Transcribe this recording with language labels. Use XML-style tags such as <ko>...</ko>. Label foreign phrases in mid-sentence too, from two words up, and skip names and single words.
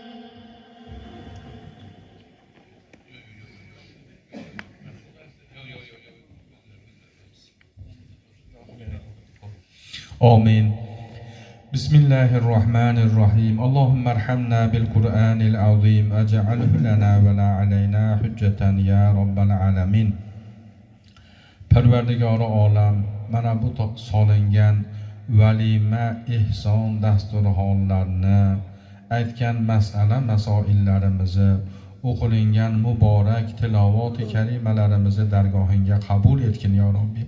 <ar>آمين. بسم الله الرحمن الرحيم. اللهم ارحمنا بالقرآن العظيم اجعله لنا ولا علينا حجة يا رب العالمين.</ar> <uz>Parvardigori olam, mana bu solingan valima ihson dasturxonlarni, aytgan masala masoillarimizni, o'qilingan muborak tilovat-i kalimalarimizni dargohingga qabul etgin</uz> <ar>يا ربي.</ar>